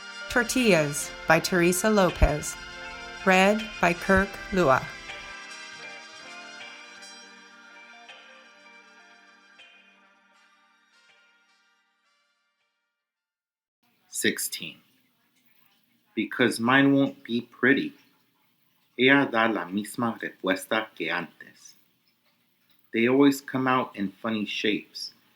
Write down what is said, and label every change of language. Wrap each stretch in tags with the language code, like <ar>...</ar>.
<en>Tortillas by Theressa Lopez. Read by Kirk Lua. Because mine won't be pretty.</en> <es>Ella da la misma respuesta que antes.</es> <en>They always come out in funny shapes.</en>